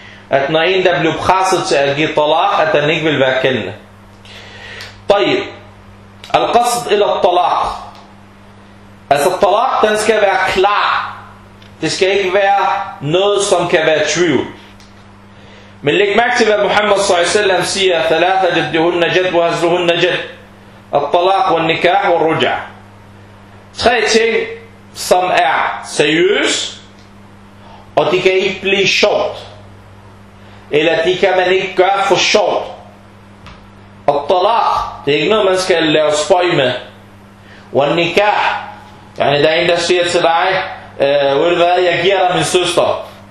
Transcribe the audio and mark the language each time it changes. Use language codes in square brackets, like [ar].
[da] At når en, der blev presset til at give talaq, at den ikke vil være gældende. [ar] طيب القصد الى الطلاق اذا الطلاق [da] den skal være klar, det skal ikke være noget som kan være tvivl. Men læg mærke til, hvad Muhammad s.a.v. siger, [ar] ثلاثة جدهن جد وهزرهن جد الطلاق والنكاح والرجع. [da] Tre ting som er seriøs, og de kan ikke blive sjovt, eller de kan man ikke gøre for sjovt. At-talaq, det er ikke noget, man skal lave spøj med. Wal-nikah, yani der er en, der siger til dig, ved du hvad, jeg giver dig min søster.